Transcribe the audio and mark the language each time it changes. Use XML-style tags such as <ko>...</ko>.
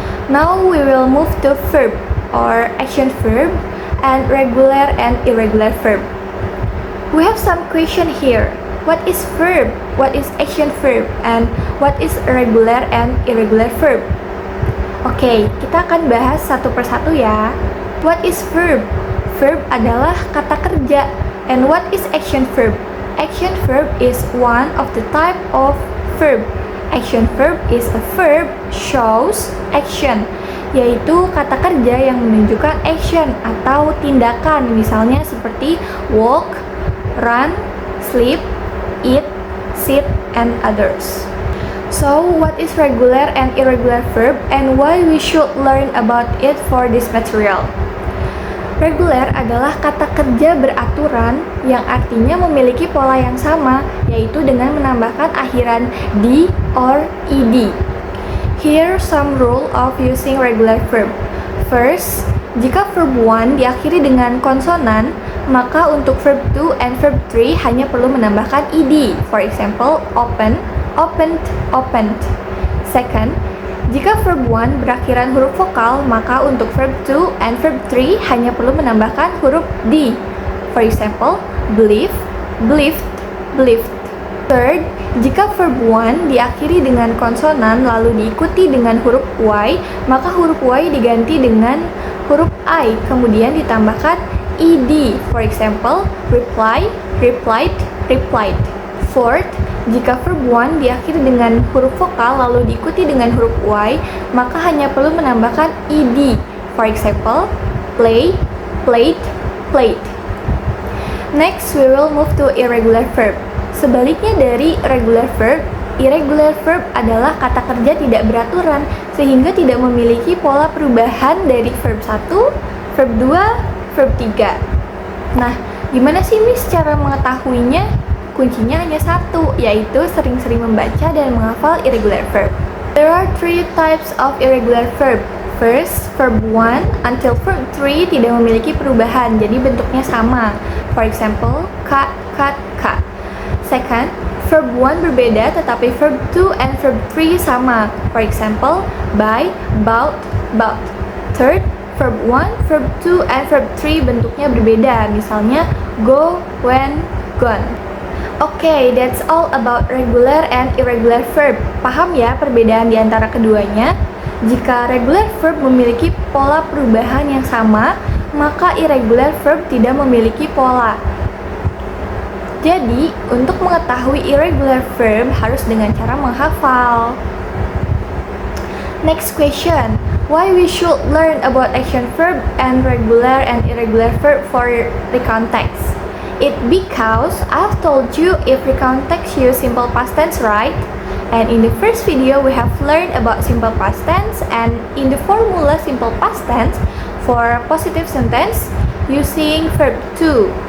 <en>Now we will move to verb or action verb and regular and irregular verb. We have some question here. What is verb? What is action verb? And what is regular and irregular verb?</en> <id>Oke, kita akan bahas satu persatu ya.</id> <en>What is verb?</en> <id>Verb adalah kata kerja.</id> <en>And what is action verb? Action verb is one of the type of verb. Action verb is a verb shows action,</en> <id>yaitu kata kerja yang menunjukkan action atau tindakan,</id> <en>misalnya seperti walk, run, sleep, eat, sit, and others. So, what is regular and irregular verb and why we should learn about it for this material?</en> <id>Regular adalah kata kerja beraturan yang artinya memiliki pola yang sama, yaitu dengan menambahkan akhiran d or ed.</id> <en>Here some rule of using regular verb.</en> <id>First, jika verb 1 diakhiri dengan konsonan, maka untuk verb 2 and verb 3 hanya perlu menambahkan ed.</id> <en>For example, open, opened, opened.</en> <id>Second, jika verb 1 berakhiran huruf vokal, maka untuk verb 2 and verb 3 hanya perlu menambahkan huruf D.</id> <en>For example, believe, believed, believed.</en> <id>Third, jika verb 1 diakhiri dengan konsonan lalu diikuti dengan huruf Y, maka huruf Y diganti dengan huruf I, kemudian ditambahkan ED.</id> <en>For example, reply, replied, replied.</en> <id>Fourth, jika verb 1 diakhiri dengan huruf vokal lalu diikuti dengan huruf Y, maka hanya perlu menambahkan ed.</id> <en>For example, play, played, played. Next, we will move to irregular verb.</en> <id>Sebaliknya dari regular verb, irregular verb adalah kata kerja tidak beraturan sehingga tidak memiliki pola perubahan dari verb 1, verb 2, verb 3. Nah, gimana sih Miss cara mengetahuinya? Kuncinya hanya satu, yaitu sering-sering membaca dan menghafal irregular verb.</id> <en>There are three types of irregular verb. First, verb 1 until verb 3</en> <id>tidak memiliki perubahan, jadi bentuknya sama.</id> <en>For example, cut, cut, cut. Second, verb 1</en> <id>berbeda tetapi</id> <en>verb 2 and verb 3 sama. For example, buy, bought, bought. Third, verb 1, verb 2, and verb 3</en> <id>bentuknya berbeda. Misalnya,</id> <en>go, went, gone. Oke, that's all about regular and irregular verb.</en> <id>Paham ya perbedaan di antara keduanya? Jika regular verb memiliki pola perubahan yang sama, maka irregular verb tidak memiliki pola. Jadi, untuk mengetahui irregular verb harus dengan cara menghafal.</id> <en>Next question. Why we should learn about action verb and regular and irregular verb for the context? It because I've told you if recount text use simple past tense, right? And in the first video we have learned about simple past tense, and in the formula simple past tense for positive sentence using verb to.</en>